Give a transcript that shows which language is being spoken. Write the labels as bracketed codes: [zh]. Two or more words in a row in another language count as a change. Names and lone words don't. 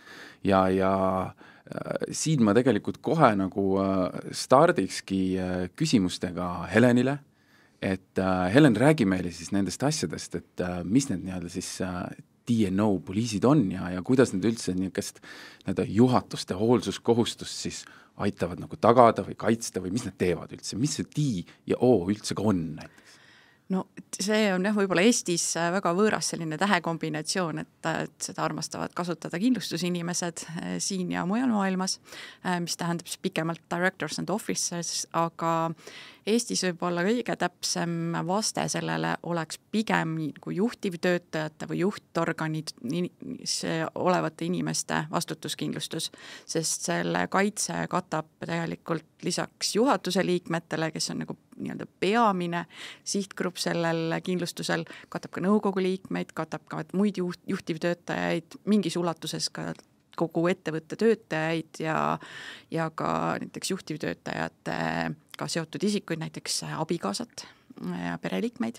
[et] Ja siin ma tegelikult kohe stardikski küsimustega Helenile, et Helen räägi meile siis nendest asjadest, et mis need siis D&O poliisid on ja kuidas need üldse juhatuste hoolsuskohustust siis aitavad tagada või kaitsta või mis need teevad üldse, mis see D ja O üldse ka on näiteks? No see on võib-olla Eestis väga võõras selline tähekombinatsioon, et seda armastavad kasutada kindlustusinimesed siin ja mujal maailmas, mis tähendab siis pikemalt [en] directors and officers, [et] aga Eestis võib-olla kõige täpsem vaste sellele oleks pigem kui juhtivtöötajate või juhtorganid olevate inimeste vastutuskindlustus, sest selle kaitse katab tegelikult lisaks juhatuse liikmetele, kes on peamine sihtgrupp sellel kindlustusel, katab ka nõukogu liikmeid, katab ka muid juhtivtöötajaid, mingis ulatuses ka kogu ettevõtte töötajaid ja ka näiteks juhtivtöötajatega seotud isikuid, näiteks abikaasat ja pereliikmeid.